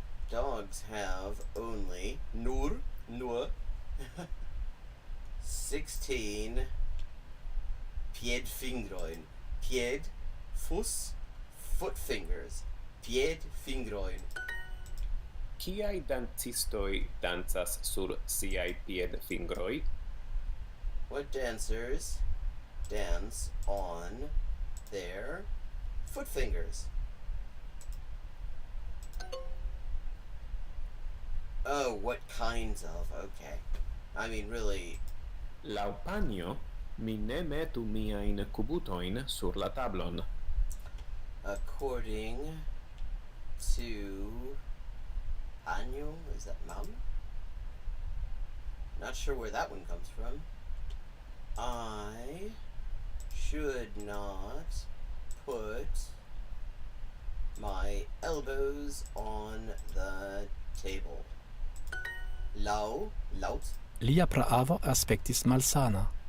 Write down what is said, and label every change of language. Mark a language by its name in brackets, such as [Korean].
[English] Dogs have only [Esperanto] nur 16 piedfingrojn. [English] Pied, fuß, foot fingers. [Esperanto] Piedfingrojn. Kiaj dancistoj dancas sur siaj piedfingroj? [English] What dancers dance on their foot fingers? Oh, what kinds of? Okay. I mean, really. [Esperanto] Laŭ panjo, mi ne metu miajn kubutojn sur la tablon. [English] According to Anyo, is that mom? Not sure where that one comes from. I should not put my elbows on the table. [Esperanto] Laut. Lia praavo aspektis malsana.